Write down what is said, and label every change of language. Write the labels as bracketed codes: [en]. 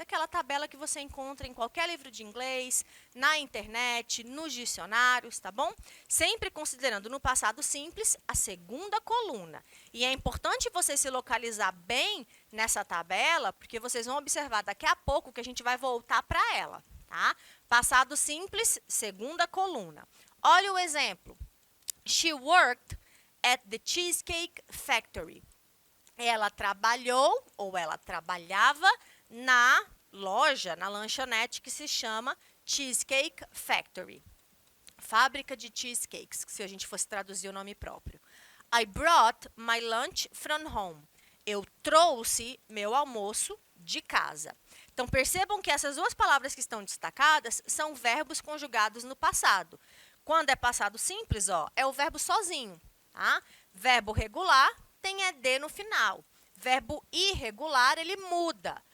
[pt] Aquela tabela que você encontra em qualquer livro de inglês, na internet, nos dicionários, tá bom? Sempre considerando no passado simples a segunda coluna. E é importante você se localizar bem nessa tabela, porque vocês vão observar daqui a pouco que a gente vai voltar para ela, tá? Passado simples, segunda coluna. Olha o exemplo. [en] She worked at the Cheesecake Factory. [pt] Ela trabalhou ou ela trabalhava na loja, na lanchonete que se chama Cheesecake Factory. Fábrica de cheesecakes, se a gente fosse traduzir o nome próprio. [en] I brought my lunch from home. [pt] Eu trouxe meu almoço de casa. Então, percebam que essas duas palavras que estão destacadas são verbos conjugados no passado. Quando é passado simples, ó, é o verbo sozinho. Tá? Verbo regular tem ED no final. Verbo irregular, ele muda.